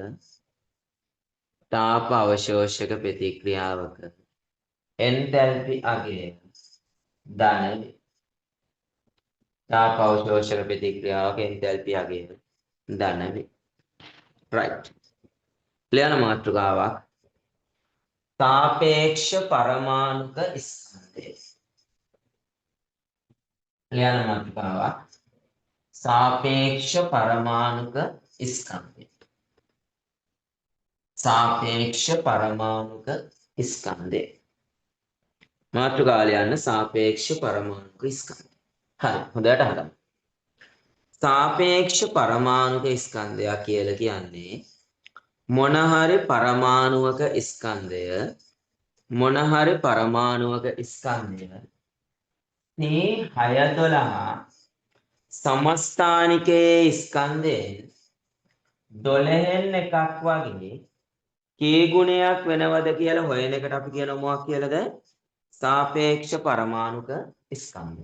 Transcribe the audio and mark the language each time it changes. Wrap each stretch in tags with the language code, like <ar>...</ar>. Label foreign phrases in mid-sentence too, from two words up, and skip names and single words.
<si>තාප අවශෝෂක ප්‍රතික්‍රියාවක එන්තැල්පි අගය ධන වේ තාප අවශෝෂක ප්‍රතික්‍රියාවක එන්තැල්පි අගය ධන වේ right ලියන මාතෘකාවක් සාපේක්ෂ පරමාණුක ස්කන්ධේ ලියන මාතෘකාවක් සාපේක්ෂ පරමාණුක ස්කන්ධේ සාපේක්ෂ පරමාණුක ස්කන්ධේ මාතෘකාව ලියන්න සාපේක්ෂ පරමාණුක स्कंधे හරි හොඳට අහගන්න සාපේක්ෂ පරමාණුක ස්කන්ධය කියලා කියන්නේ මොන හරි පරමාණුවක ස්කන්ධය මොන හරි පරමාණුවක ස්කන්ධය මේ 612 සමස්ථානිකයේ ස්කන්ධයෙන් 12න් එකක් වගේ කී ගුණයක් වෙනවද කියලා හොයන එකට අපි කියනවා මොකක් කියලාද සාපේක්ෂ පරමාණුක ස්කන්ධය.</si>